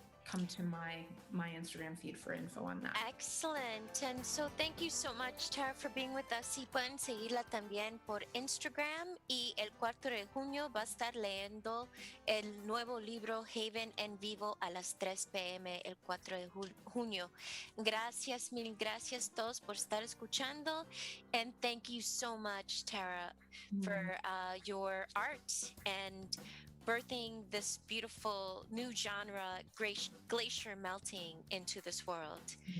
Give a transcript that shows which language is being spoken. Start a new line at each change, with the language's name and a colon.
English: come to my Instagram feed for info on that. Excellent. And so thank you so much, Tara, for being with us.
Spanish: Y pueden seguirla también por Instagram. Y el 4 de junio va a estar leyendo el nuevo libro Haven en vivo a las 3 p.m. el 4 de junio. Gracias, mil gracias todos por estar escuchando.
English: And thank you so much, Tara, for your art and birthing this beautiful new genre, glacier melting into this world.